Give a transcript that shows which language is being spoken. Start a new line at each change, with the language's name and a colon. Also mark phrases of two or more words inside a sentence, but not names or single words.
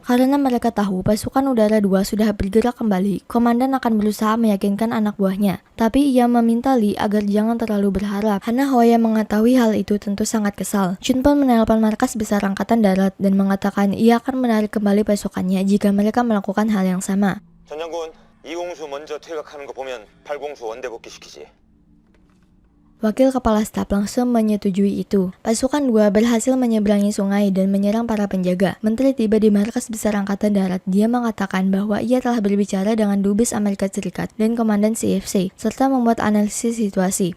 Indonesian: Karena mereka tahu pasukan udara 2 sudah bergerak kembali, komandan akan berusaha meyakinkan anak buahnya. Tapi ia meminta Lee agar jangan terlalu berharap. Hana Hoya mengetahui hal itu tentu sangat kesal. Chun pun menelpon markas besar Angkatan Darat dan mengatakan ia akan menarik kembali pasukannya jika mereka melakukan hal yang sama.
Korean: 전 장군, 이공수 먼저 퇴각하는 거 보면 8공수 원대 복귀시키지.
Indonesian: Wakil Kepala Staf langsung menyetujui itu. Pasukan 2 berhasil menyeberangi sungai dan menyerang para penjaga. Menteri tiba di markas besar Angkatan Darat. Dia mengatakan bahwa ia telah berbicara dengan Dubes Amerika Serikat dan Komandan CFC, serta membuat analisis situasi.